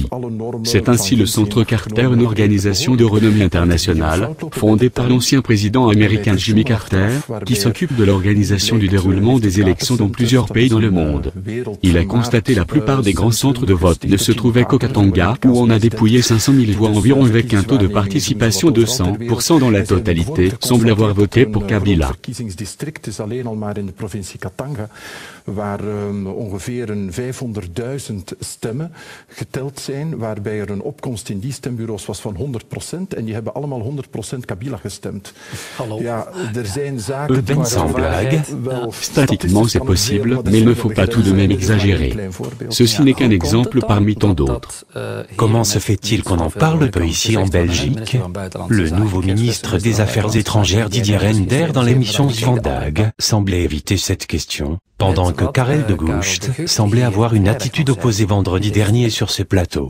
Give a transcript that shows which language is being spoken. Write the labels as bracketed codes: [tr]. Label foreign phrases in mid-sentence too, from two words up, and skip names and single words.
[fr] C'est ainsi le Centre Carter, une organisation de renommée internationale, fondé par l'ancien président américain Jimmy Carter, qui s'occupe de l'organisation du déroulement des élections dans plusieurs pays dans le monde. Il a constaté la plupart des grands centres de vote ne se trouvaient qu'au Katanga, où on a dépouillé 500 000 voix environ avec un taux de participation de 100% dans la totalité, semble avoir voté pour Kabila. [nl] Waar ongeveer 500.000 stemmen geteld zijn, waarbij een opkomst in die stembureaus was van 100% en die hebben allemaal 100% Kabila gestemd. Ja, er zijn zaken [fr] sans blague. Statistiquement c'est possible, mais il ne faut pas tout de même exagérer. Ceci n'est qu'un exemple parmi tant d'autres. Comment se fait-il qu'on en parle peu ici en Belgique? Le nouveau ministre des Affaires étrangères Didier Reynders dans l'émission Vandaag semblait éviter cette question, pendant que Karel de Gucht semblait avoir une attitude opposée vendredi dernier sur ce plateau.